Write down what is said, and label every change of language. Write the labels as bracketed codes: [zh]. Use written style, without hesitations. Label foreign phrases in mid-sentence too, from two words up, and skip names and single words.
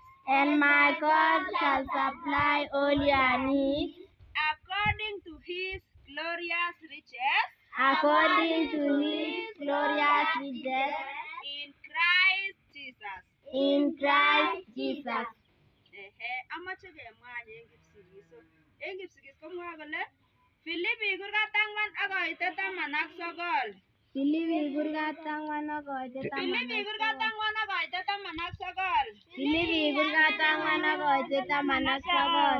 [en] And my God shall supply all your needs According to His glorious riches. according to His glorious riches In Christ Jesus. in Christ Jesus. [sgc] Amache kemwany en Kipsigis. En Kipsigis komwoe kole Filipi kurgat ang'wan ak koitet 19. Filipi kurgat ang'wan ak koitet Filipi kurgat ang'wan ak koitet 19. Filipi kurgat ang'wan ak koitet 19.